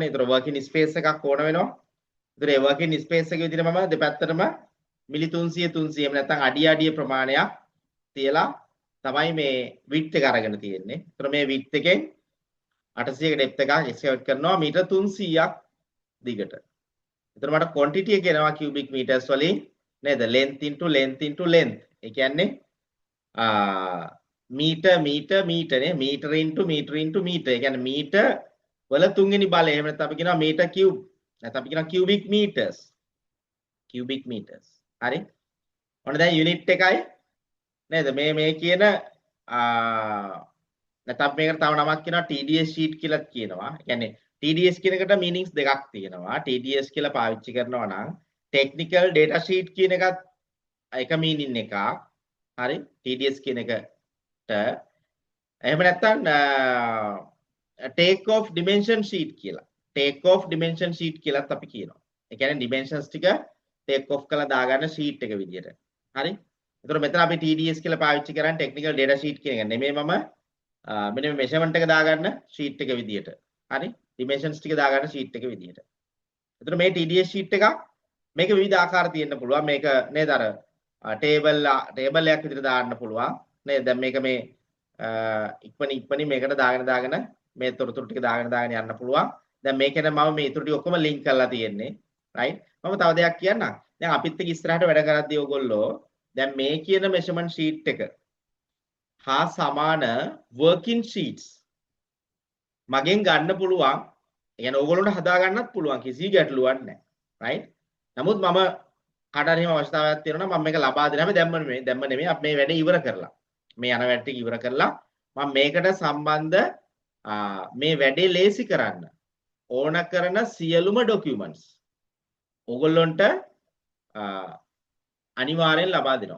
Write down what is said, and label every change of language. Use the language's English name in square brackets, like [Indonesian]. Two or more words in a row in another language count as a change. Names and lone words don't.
[Sinhala] ඒතර [English] working space [Sinhala] එකක් ඕන වෙනවා. ඒතර ඒ [English] working space [Sinhala] එක විදිහට මම දෙපැත්තටම මිලි 300 300 එහෙම නැත්නම් අඩිය ප්‍රමාණයක් තියලා තමයි මේ width එක අරගෙන තියෙන්නේ. ඒතර මේ width එකෙන් 800ක depth එකක් excavate කරනවා මීටර් 300ක් දිගට. ඒතර මට quantity එක එනවා [English] cubic meters [Sinhala] වලින් නේද? [English] length into length into length. [Sinhala] ඒ කියන්නේ මීටර් නේ මීටර into මීටර. ඒ කියන්නේ මීටර වල තුන්වෙනි බලය. එහෙම නැත්නම් අපි කියනවා මීටර කියුබ්. නැත්නම් අපි කියනවා [English] cubic meters. cubic meters. [Sinhala] හරි. ඔන්න දැන් යුනිට් එකයි නේද? මේ කියන නැත්නම් මේකට තව නමක් කියනවා [English] TDS sheet [Sinhala] කියලා කියනවා. ඒ කියන්නේ TDS කියන එකට meanings දෙකක් තියෙනවා. TDS කියලා පාවිච්චි කරනවා නම් [English] technical data sheet [Sinhala] කියන එකත් එක meaning එකක්. හරි. TDS කියන එකට එහෙම නැත්නම් [English] take off dimension sheet [Sinhala] කියලා. [English] take off dimension sheet [Sinhala] කියලාත් අපි කියනවා. ඒ කියන්නේ dimensions ටික [English] take off [Sinhala] කරලා දාගන්න sheet එක විදියට. හරි. එතකොට මෙතන අපි TDS කියලා පාවිච්චි කරන්නේ [English] technical data sheet [Sinhala] කියන එක. නෙමෙයි මම මෙන්න මේ measurement එක දාගන්න sheet එක විදියට. හරි. dimensions ටික දාගන්න sheet එක විදියට. එතකොට මේ [English] TDS sheet [Sinhala] එකක් මේක විවිධ ආකාර තියෙන්න පුළුවන්. මේක නේද අර table එකක් විදියට දාන්න පුළුවන්. නේද? දැන් මේක මේ ඉක්මනින් මේකට දාගෙන මේ තොරතුරු ටික දාගෙන යන්න පුළුවන්. දැන් මේකෙන් මම මේ ඊටු ටික ඔක්කොම ලින්ක් කරලා තියෙන්නේ. රයිට්. මම තව දෙයක් කියන්නම්. දැන් අපිත් එක්ක ඉස්සරහට වැඩ කරද්දී ඔයගොල්ලෝ දැන් මේ කියන [English] measurement sheet [Sinhala] එක හා සමාන [English] working sheets [Sinhala] මගෙන් ගන්න පුළුවන්. ඒ කියන්නේ ඕගොල්ලන්ට හදා ගන්නත් පුළුවන්. කිසි ගැටලුවක් නැහැ. රයිට්. නමුත් මම කාට හරි එහෙම අවස්ථාවක් තියෙනවා නම් මම මේක ලබා දෙන්න හැබැයි දැම්ම නෙමෙයි අපි මේ වැඩේ ඉවර කරලා. මේ යන වැඩ ටික ඉවර කරලා මම මේකට සම්බන්ධ මේ වැඩේ ලේසි කරන්න ඕන කරන සියලුම ડોකියුමන්ට්ස් ඕගොල්ලන්ට අනිවාර්යෙන් ලබා දෙනවා.